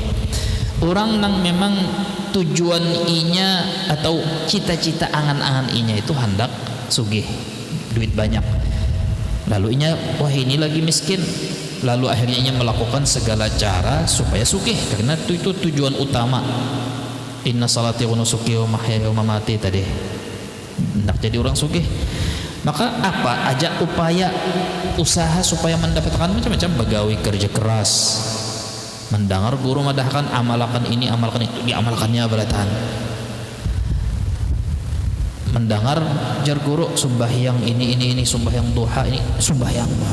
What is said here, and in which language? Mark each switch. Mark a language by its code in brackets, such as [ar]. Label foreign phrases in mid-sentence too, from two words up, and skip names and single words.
[bjn] Orang yang memang tujuan inya atau cita-cita angan-angan inya itu hendak sugih, duit banyak. Lalu inya wah ini lagi miskin. Lalu akhirnya inya melakukan segala cara supaya sugih, karena itu tujuan utama. [ar] إن صلاتي ونسكي ومحياي ومماتي tadi. [bjn] Hendak jadi orang sugih. Maka apa aja upaya usaha supaya mendapatkan macam-macam, begawi, kerja keras, mendengar guru madahkan, amalkan ini, amalkan itu, diamalkannya beratan. Mendengar jar guru sembahyang ini, sembahyang duha ini, sembahyang.